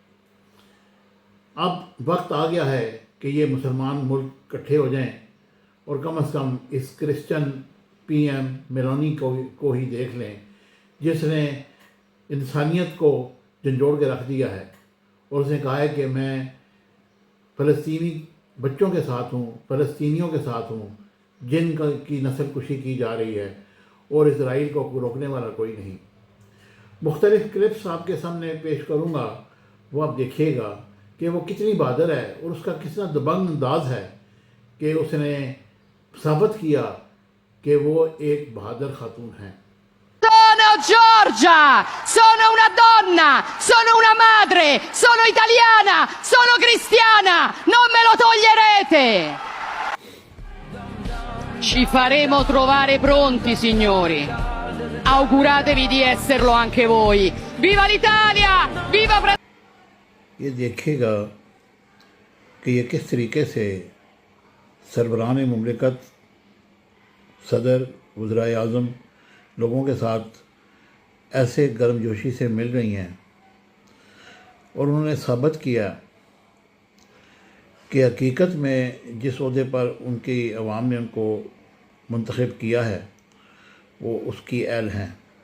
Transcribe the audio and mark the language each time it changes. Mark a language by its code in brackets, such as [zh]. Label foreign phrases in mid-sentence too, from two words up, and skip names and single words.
[ur] اب وقت آ گیا ہے کہ یہ مسلمان ملک اکٹھے ہو جائیں اور کم سے کم اس [en] Christian PM [ur] میلونی کو ہی دیکھ لیں، جس نے انسانیت کو جھنجھوڑ کے رکھ دیا ہے اور اس نے کہا ہے کہ میں فلسطینی بچوں کے ساتھ ہوں، فلسطینیوں کے ساتھ ہوں کی نسل کشی کی جا رہی ہے، اور اسرائیل کو روکنے والا کوئی نہیں. مختلف کلپس آپ کے سامنے پیش کروں گا، وہ آپ دیکھیے گا کہ وہ کتنی بہادر ہے اور اس کا کتنا دبنگ انداز ہے کہ اس نے ثابت کیا کہ وہ ایک بہادر خاتون ہے. [it] Sono Giorgia, sono una donna, sono una madre, sono italiana, sono cristiana, non me lo toglierete! Ci faremo trovare pronti, signori. Auguratevi di esserlo anche voi. Viva l'Italia! Viva [ur] یہ دیکھیے گا کہ یہ کس طریقے سے سربراہان مملکت، صدر، وزیر اعظم لوگوں کے ساتھ ایسے گرمجوشی سے مل رہی ہیں، اور انہوں نے ثابت کیا کہ حقیقت میں جس عہدے پر ان کی عوام نے ان کو منتخب کیا ہے وہ اس کی اہل ہیں.